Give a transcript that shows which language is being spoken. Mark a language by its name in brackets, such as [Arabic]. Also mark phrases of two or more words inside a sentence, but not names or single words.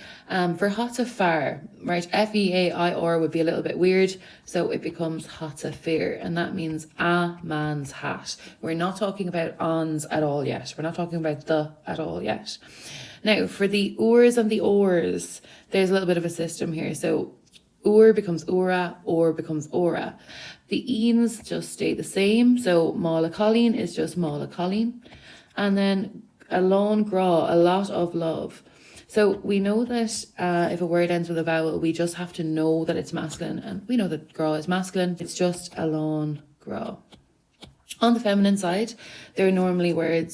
[English] For [Irish] hata far, [English] right, F-E-A-I-R would be a little bit weird, so it becomes [Irish] hata fair, [English] and that means a man's hat. We're not talking about ons at all yet. We're not talking about the at all yet. Now, for the urs and the ors, there's a little bit of a system here. So ur becomes ura, or becomes ora. The eens just stay the same. So [Irish] mála colleen [English] is just [Irish] mála colleen. [English] And then [Irish] a lón gra, [English] a lot of love. So we know that if a word ends with a vowel, we just have to know that it's masculine. And we know that gra is masculine. It's just [Irish] a lón gra. [English] On the feminine side, there are normally words.